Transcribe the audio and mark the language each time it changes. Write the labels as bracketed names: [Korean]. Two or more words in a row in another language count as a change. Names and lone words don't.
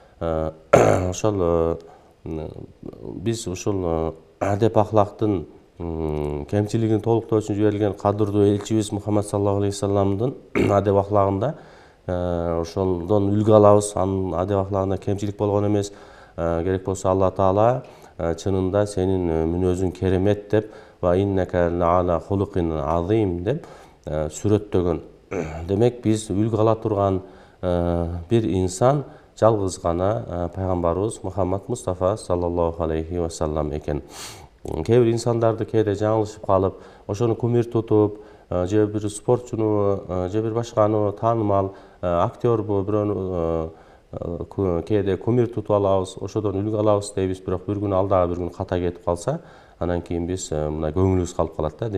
[Kyrgyz] Ошол биз ушул адеп ахлактын кемчилигин толуктоо үчүн жиберилген кадырдуу элчибиз Мухаммад [Arabic] صلى الله عليه وسلم [Kyrgyz] адеп ахлагында ошондон үлгү алабыз. Анын адеп ахлагында кемчилик болгон эмес. Керек болсо Алла Таала чынында сенин мүнөзүң керемет деп, [Arabic] وإنك لعلى خلق عظيم [Kyrgyz] деп сүрөттөгөн. Демек биз үлгү ала турган бир инсан жалгыз гана пайгамбарыбыз Мухаммад Мустафа [Arabic] صلى الله عليه وسلم [Kyrgyz] экен. Кээ бир инсандарды кээде жаңылышып калып, ошону кумир тутуп, же бир спортчуну, же бир башканы таанымал актербу бирөөнү кээде кумир тутуп алабыз, ошодон үлгү алабыз дейбиз, бирок бир күн алдагы бир күн ката кетип калса, анан кийин биз мына көңүлүбүз калып калат да.